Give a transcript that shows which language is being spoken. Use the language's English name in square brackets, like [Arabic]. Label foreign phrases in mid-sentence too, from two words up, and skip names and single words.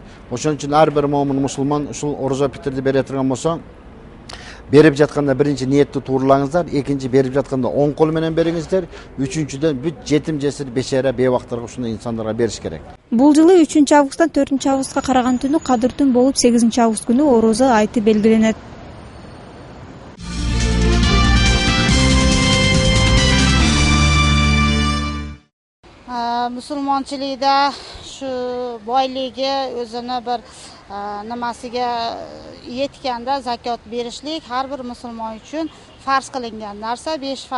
[Kyrgyz] Ошон үчүн ар бир момун мусулман ушул орозо питирди бере турган болсо, берип жатканда биринчи ниетти тууралаңыздар, экинчи берип жатканда оң кол менен бериңиздер, үчүнчүдөн бүт жетим жесир, бешара, бейбактарга ушундай инсандарга бериш керек. Бул жылы 3-августтан 4-августка караган түнү кадыр түн болуп 8-август күнү орозо айты белгиленет. [Uzbek] Musulmonchilikda shu boyligi o'zini bir nimasiga yetganda zakot berishlik har bir musulmon uchun farz qilingan narsa.